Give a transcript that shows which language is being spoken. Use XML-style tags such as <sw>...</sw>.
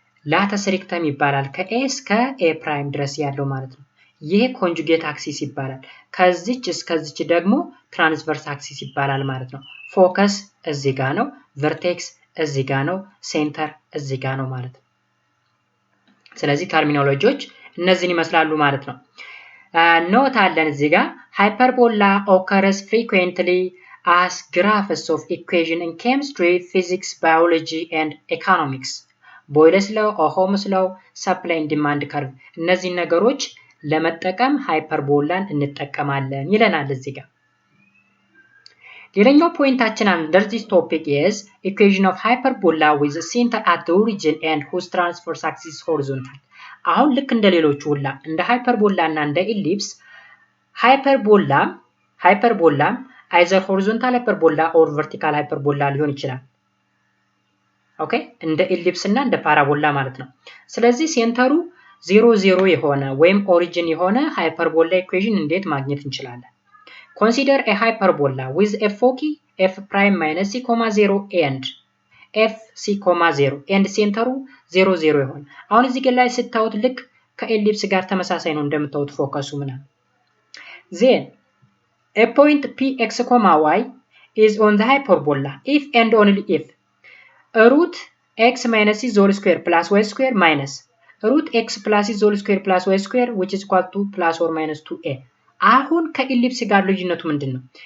<am>ላተስ ሬክተም ይባላል። ከኤ እስከ ኤ ፕራይም ድረስ ያለው ማለት ነው። ይሄ ኮንጁጌት አክሲስ ይባላል። ከዚች እስከዚች ደግሞ ትራንስቨርስ አክሲስ ይባላል ማለት ነው። ፎከስ እዚህ ጋር ነው፣ ቨርቴክስ እዚህ ጋር ነው፣ ሴንተር እዚህ ጋር ነው ማለት ነው። ስለዚህ ተርሚኖሎጂዎች እነዚህን ይመስላሉ ማለት ነው። ኖት አለን እዚህ ጋር ሃይፐርቦላ</am> <en>ኦከርስ ፍሪኩዌንትሊ as graphs of equation in chemistry, physics, biology and economics. ቦይለስ ላው፣ ኦሆምስ ላው፣ ሰፕላይ ኤንድ ዲማንድ ከርቭ</en> <am>እነዚህ ነገሮች ለመጠቀም ሃይፐርቦላን እንጠቀማለን ይለናል እዚህ ጋር። ሌላኛው ፖይንታችን</am> <en>under this topic is equation of hyperbola with the center at the origin and whose transverse axis is horizontal.</en> <am>አሁን ልክ እንደ ሌሎቹ ሁላ እንደ ሃይፐርቦላ እና እንደ ኢሊፕስ ሃይፐርቦላም</am> <en>either horizontal hyperbola or vertical hyperbola</en> <am>ሊሆን ይችላል። ኦኬ። እንደ ኢሊፕስ እና እንደ ፓራቦላ ማለት ነው። ስለዚህ ሴንተሩ 0 የሆነ ወይም ኦሪጂን የሆነ ሃይፐርቦላ ኢኩዌሽን እንዴት ማግኘት እንችላለን?</am> <en>Consider a hyperbola with a foci f prime minus c, 0</en> <am>and f c, 0 and ሴንተሩ 0 ይሆን። አሁን እዚህ ላይ ስታዩት ልክ ከኢሊፕስ ጋር ተመሳሳይ ነው እንደምታዩት ፎከሱ ምናምን።</am> <en>then a point px, y is on the hyperbola if and only if root x minus c whole square plus y square minus root x plus c whole square plus y square which is equal to plus or minus 2a።</en> <am>አሁን ከኢሊፕስ ጋር ልዩነቱ ምንድነው?</am>